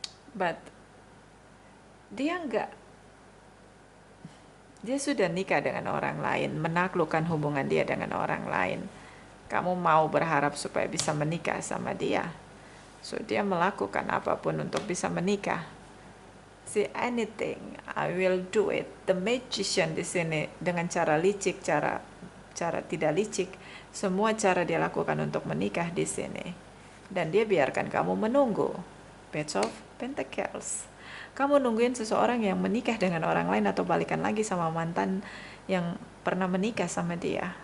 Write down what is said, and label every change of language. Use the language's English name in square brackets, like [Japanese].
[Indonesian] But dia sudah nikah dengan orang lain, menaklukkan hubungan dia dengan orang lain. Kamu mau berharap supaya bisa menikah sama dia. So dia melakukan apapun untuk bisa menikah. [English] See, anything, I will do it. [Indonesian] The magician di sini dengan cara licik, cara tidak licik, semua cara dia lakukan untuk menikah di sini. Dan dia biarkan kamu menunggu. Page of Pentacles. Kamu nungguin seseorang yang menikah dengan orang lain atau balikan lagi sama mantan yang pernah menikah sama dia.